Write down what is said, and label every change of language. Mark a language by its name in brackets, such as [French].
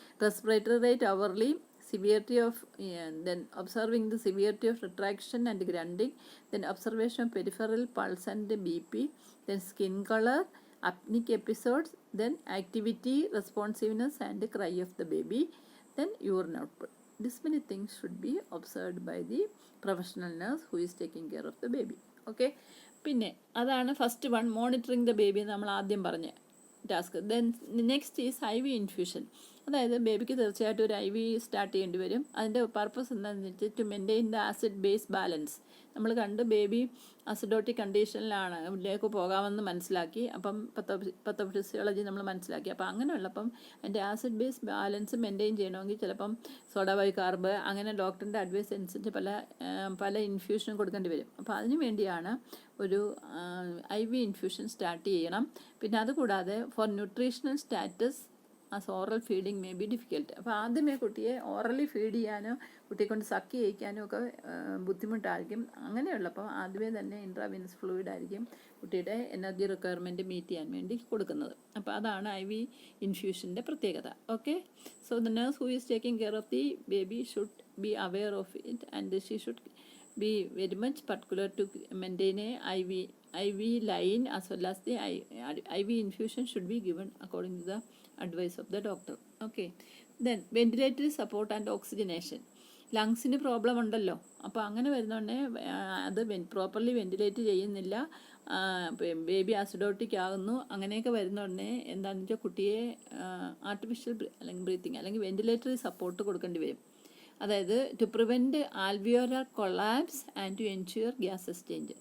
[English] Respiratory rate hourly. Severity of then observing the severity of retraction and grunting, then observation of peripheral pulse and BP, then skin color, apneic episodes, then activity, responsiveness and cry of the baby, then urine output. This many things should be observed by the professional nurse who is taking care of the baby. Okay. [Malayalam] പിന്നെ അതാണ് first one, [English] monitoring the baby [Malayalam] നമ്മൾ ആദ്യം പറഞ്ഞ task. [English] Then next is IV infusion. [Malayalam] അതായത് ബേബിക്ക് തീർച്ചയായിട്ടും ഒരു IV start ചെയ്യേണ്ടി വരും. അതിൻ്റെ പർപ്പസ് എന്താണെന്ന് വെച്ചാൽ [English] To maintain the acid base balance. [Malayalam] നമ്മൾ കണ്ട് ബേബി അസിഡോട്ടിക് കണ്ടീഷനിലാണ് ഇതിലേക്ക് പോകാമെന്ന് മനസ്സിലാക്കി. അപ്പം പത്തോഫിസിയോളജി നമ്മൾ മനസ്സിലാക്കി. അപ്പോൾ അങ്ങനെയുള്ളപ്പം അതിൻ്റെ ആസിഡ് ബേസ് ബാലൻസ് മെയിൻറ്റെയിൻ ചെയ്യണമെങ്കിൽ ചിലപ്പം സോഡ ബൈകാർബ് അങ്ങനെ ഡോക്ടറിൻ്റെ അഡ്വൈസ് അനുസരിച്ച് പല ഇൻഫ്യൂഷനും കൊടുക്കേണ്ടി വരും. അപ്പോൾ അതിന് വേണ്ടിയാണ് ഒരു IV ഇൻഫ്യൂഷൻ സ്റ്റാർട്ട് ചെയ്യണം. പിന്നെ അതുകൂടാതെ [English] For nutritional status as oral feeding may be difficult. [Malayalam] അപ്പോൾ ആദ്യമേ കുട്ടിയെ ഓറലി ഫീഡ് ചെയ്യാനോ കുട്ടിയെ കൊണ്ട് സക്ക് ചെയ്യിക്കാനോ ഒക്കെ ബുദ്ധിമുട്ടായിരിക്കും. അങ്ങനെയുള്ളപ്പോൾ ആദ്യമേ തന്നെ ഇൻട്രാവീനസ് ഫ്ലൂയിഡ് ആയിരിക്കും കുട്ടിയുടെ എനർജി റിക്വയർമെൻറ്റ് മീറ്റ് ചെയ്യാൻ വേണ്ടി കൊടുക്കുന്നത്. അപ്പോൾ അതാണ് IV ഇൻഫ്യൂഷൻ്റെ പ്രത്യേകത. Okay. [English] So the nurse who is taking care of the baby should be aware of it and she should be very much particular to maintain a IV line as well as the IV infusion should be given according to the advice of the doctor. Okay. Then ventilatory support and oxygenation. [Malayalam] ലങ്സിന് problem ഉണ്ടല്ലോ. അപ്പോൾ അങ്ങനെ വരുന്നോണ്ടേ അത് properly ventilate ചെയ്യുന്നില്ല, baby അസിഡോട്ടിക് ആകുന്നു. അങ്ങനെയൊക്കെ വരുന്നോടനെ എന്താണെന്ന് വെച്ചാൽ കുട്ടിയെ ആർട്ടിഫിഷ്യൽ അല്ലെങ്കിൽ ബ്രീത്തിങ് അല്ലെങ്കിൽ വെന്റിലേറ്ററി സപ്പോർട്ട് കൊടുക്കേണ്ടി വരും. [English] അതായത് to prevent alveolar collapse and to ensure gas exchange.